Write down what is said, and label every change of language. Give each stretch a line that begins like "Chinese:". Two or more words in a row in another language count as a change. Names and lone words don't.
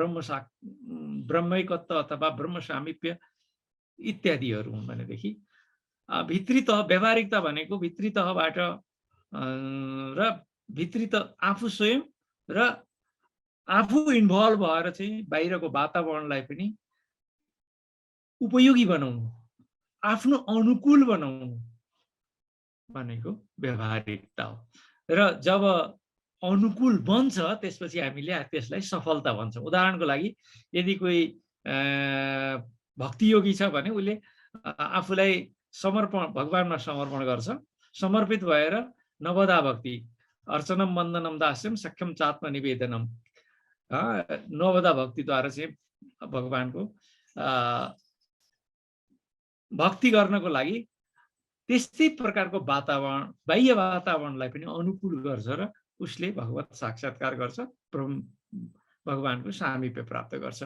Nepali: अथवा ब्रह्म सामिप्य इत्यादिहरू हुन् भनेदेखि भित्री तह व्यवहारिकता भनेको भित्री तहबाट र भित्री आफू स्वयं र आफू इन्भल्भ भएर चाहिँ बाहिरको वातावरणलाई पनि उपयोगी बनाउनु, आफ्नो अनुकूल बनाउनु भनेको व्यवहारिकता हो। र जब अनुकूल बन्छ त्यसपछि हामीले त्यसलाई सफलता भन्छौँ। उदाहरणको लागि यदि कोही भक्ति योगी छ भने उसले आफूलाई भगवानमा समर्पण गर्छ, समर्पित भएर नवदा भक्ति
Sanskrit: अर्चनम वन्दनम दास्यम सख्यम चात्म निवेदनम,
Nepali: नवदा भक्तिद्वारा चाहिँ भगवानको भक्ति गर्नको लागि त्यस्तै प्रकारको वातावरण, बाह्य वातावरणलाई पनि अनुकूल गर्छ र उसले भगवत साक्षात्कार गर्छ, भगवानको सामिप्य प्राप्त गर्छ।